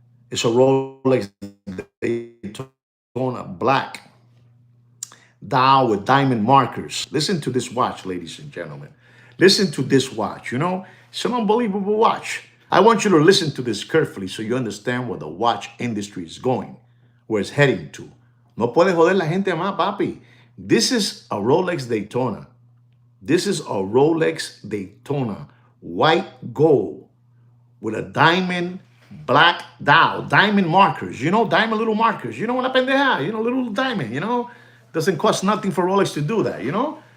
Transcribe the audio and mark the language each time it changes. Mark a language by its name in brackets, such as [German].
[English] It's a Rolex Daytona black dial with diamond markers. Listen to this watch, ladies and gentlemen. Listen to this watch. You know, it's an unbelievable watch. I want you to listen to this carefully so you understand where the watch industry is going, where it's heading to. [Spanish] No puede joder la gente más, papi. [English] This is a Rolex Daytona. This is a Rolex Daytona, white gold with a diamond black dial, diamond markers, you know, diamond little markers. You know, [Spanish] una pendeja, [English] you know, little diamond, you know. Doesn't cost nothing for Rolex to do that, you know.